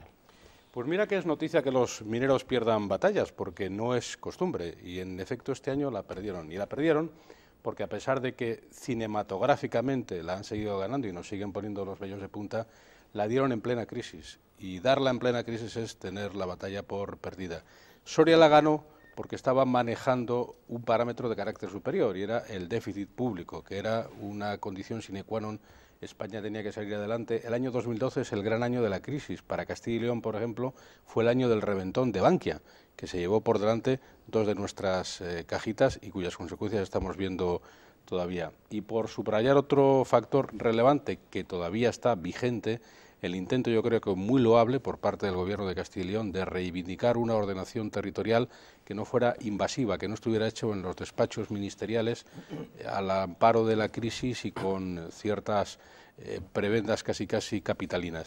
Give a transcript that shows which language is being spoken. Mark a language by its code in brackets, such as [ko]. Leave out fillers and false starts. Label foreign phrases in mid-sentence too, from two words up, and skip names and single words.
[es] Pues mira que es noticia que los mineros pierdan batallas, porque no es costumbre, y en efecto este año la perdieron, y la perdieron porque a pesar de que cinematográficamente la han seguido ganando y nos siguen poniendo los vellos de punta, la dieron en plena crisis, y darla en plena crisis es tener la batalla por perdida. Soria la ganó porque estaba manejando un parámetro de carácter superior, y era el déficit público, que era una condición [la] sine qua non. [es] España tenía que salir adelante. El año 2012 es el gran año de la crisis. Para Castilla y León, por ejemplo, fue el año del reventón de Bankia, que se llevó por delante dos de nuestras cajitas y cuyas consecuencias estamos viendo todavía. Y por subrayar otro factor relevante que todavía está vigente, el intento, yo creo que muy loable por parte del Gobierno de Castilla y León de reivindicar una ordenación territorial que no fuera invasiva, que no estuviera hecho en los despachos ministeriales al amparo de la crisis y con ciertas prebendas casi capitalinas.